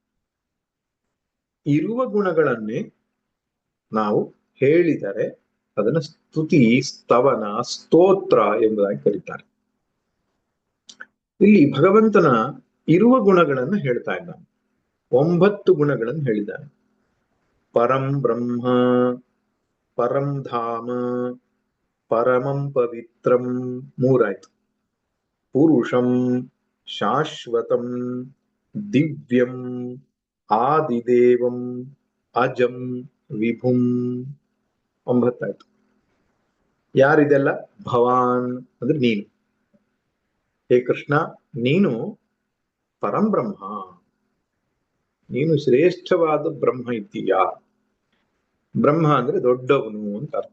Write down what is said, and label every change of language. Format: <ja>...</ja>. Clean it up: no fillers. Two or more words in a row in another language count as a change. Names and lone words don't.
<kn>ಇರುವ ಗುಣಗಳನ್ನೇ ನಾವು ಹೇಳಿದರೆ ಅದನ್ನ ಸ್ತುತಿ, ಸ್ತವನ, ಸ್ತೋತ್ರ ಎಂಬುದಾಗಿ ಕರೀತಾರೆ. ಇಲ್ಲಿ ಭಗವಂತನ ಇರುವ ಗುಣಗಳನ್ನು ಹೇಳ್ತಾ ಇದ್ದಾನೆ. 9 ಗುಣಗಳನ್ನು ಹೇಳಿದ್ದಾನೆ.</kn> <sa>ಪರಂ ಬ್ರಹ್ಮ, ಪರಂ ಧಾಮ, ಪರಮಂ ಪವಿತ್ರಂ 3 ಆಯ್ತು. ಪುರುಷಂ ಶಾಶ್ವತಂ ದಿವ್ಯಂ ಆದಿದೇವಂ ಅಜಂ ವಿಭುಂ 9 ಆಯ್ತು.</sa> <kn>ಯಾರಿದೆಲ್ಲ? ಭವಾನ್ ಅಂದ್ರೆ ನೀನು. ಹೇ ಕೃಷ್ಣ, ನೀನು ಪರಂಬ್ರಹ್ಮ, ನೀನು ಶ್ರೇಷ್ಠವಾದ ಬ್ರಹ್ಮ ಇದ್ದೀಯಾ. ಬ್ರಹ್ಮ ಅಂದ್ರೆ ದೊಡ್ಡವನು ಅಂತ ಅರ್ಥ.</kn>